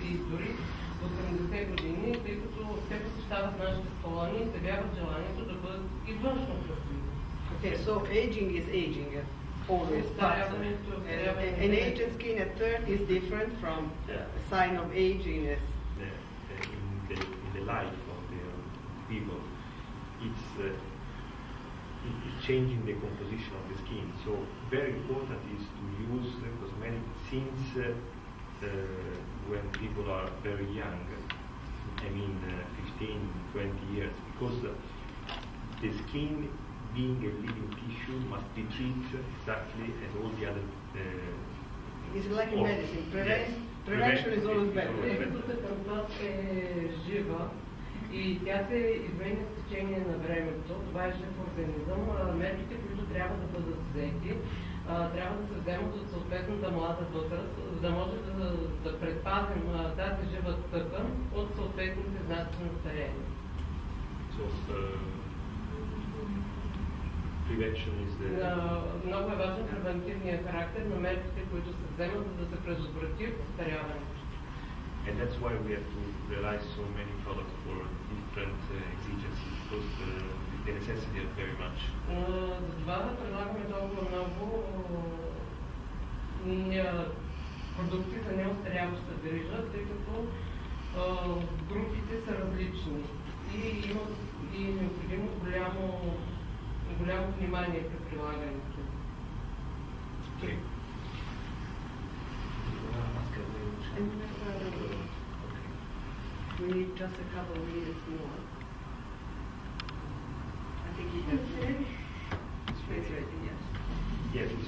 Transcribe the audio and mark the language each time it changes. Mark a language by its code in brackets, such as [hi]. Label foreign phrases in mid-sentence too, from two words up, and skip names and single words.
[bg] дори 80 години, тъй като те посещават нашите салони и изявяват желанието да бъдат и външно красиви. [en] Okay, so aging is aging, always, but an aged skin at 30 is different from a sign of aginess. In the life of the people, it's changing the composition of the skin. So very important is to use cosmetics since when people are very young, I mean 15, 20 years, because the skin being a living tissue must be treated exactly as all the other It's like in medicine. Prevention is always better. [bg] Кръвта е жива и тя се изменя с течение на времето. Това е жив организъм. Мерките, които трябва да бъдат взети, трябва да се вземат от съответната млада възраст, за да може да предпазим тази жива тъкан от съответните знаци на старение. Много е важен превентивният характер на мерките, които се вземат, за да се предотврати остаряването. [en] And that's why we have to realize so many products for different exigencies, because the necessity is very much. [bg] Затова предлагаме толкова много продукти за неостаряваща грижа, тъй като групите са различни и има необходимо голямо внимание при прилагането. [en] Okay. We need just a couple of minutes more. I think you have it's ready, yes. Yes, it's